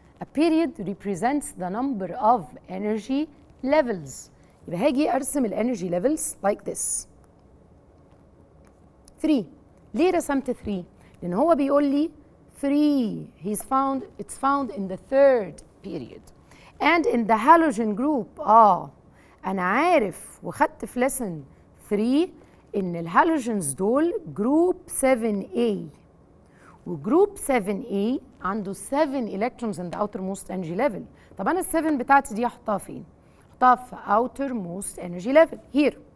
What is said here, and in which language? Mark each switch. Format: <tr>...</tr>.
<en>A period represents the number of energy levels.</en> <ar>يبقى هاجي أرسم الانرجي levels like this. 3. ليه رسمت 3؟ لأن هو بيقول لي 3</ar> <en>it's found in the third period. And in the halogen group</en> <ar>أنا عارف وخدت في lesson 3 إن الهالوجنز دول جروب 7A. وجروب 7A عنده</ar> <en>7 electrons in the outermost energy level.</en> <ar>طب أنا ال7 بتاعتي دي أحطها فين؟ أحطها في</ar> <en>outermost energy level here.</en>